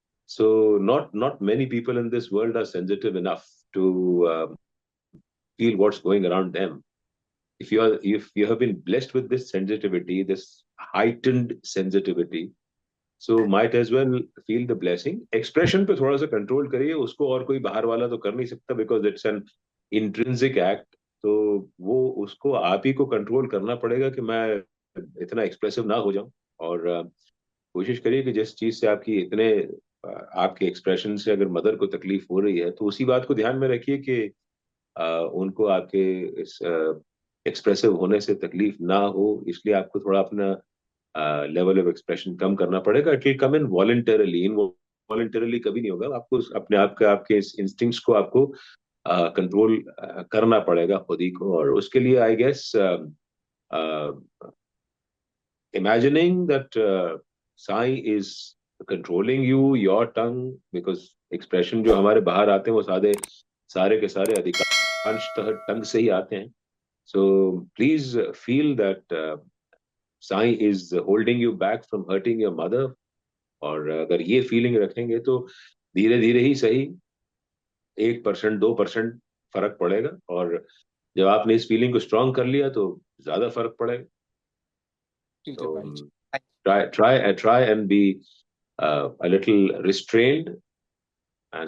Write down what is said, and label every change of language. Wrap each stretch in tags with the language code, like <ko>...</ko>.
<en>So not many people in this world are sensitive enough to feel what's going around them। if you have been blessed with this sensitivity, this heightened sensitivity, so might as well feel the blessing.</en> <hi>Expression पे थोड़ा सा control करिए, उसको और कोई बाहर वाला तो कर नहीं सकता,</hi> <en>Because it's an intrinsic act.</en> <hi>तो वो उसको आप ही को कंट्रोल करना पड़ेगा कि मैं इतना एक्सप्रेसिव ना हो जाऊं। और कोशिश करिए कि जिस चीज से आपकी इतने आपके एक्सप्रेशन से अगर मदर को तकलीफ हो रही है, तो उसी बात को ध्यान में रखिए कि उनको आपके इस एक्सप्रेसिव होने से तकलीफ ना हो, इसलिए आपको थोड़ा अपना लेवल ऑफ एक्सप्रेशन कम करना पड़ेगा।</hi> <en>it will come involuntarily, involuntarily</en> <hi>कभी नहीं होगा। आपको अपने आप का, आपके इंस्टिंक्ट्स को आपको कंट्रोल करना पड़ेगा खुद ही को। और उसके लिए I guess</hi> <en>imagining that Sai is controlling you, your tongue, because</en> <hi>expression जो हमारे बाहर आते हैं वो सारे के सारे अधिकांशतः टंग से ही आते हैं।</hi> <en>So please feel that Sai is holding you back from hurting your mother।</en> <hi>और अगर ये फीलिंग रखेंगे तो धीरे धीरे ही सही 1% 2% फर्क पड़ेगा। और जब आपने इस फीलिंग को स्ट्रांग कर लिया तो ज्यादा फर्क पड़ेगा। ठीक है भाई जी।</hi> <en>तो try and be a little restrained। And</en>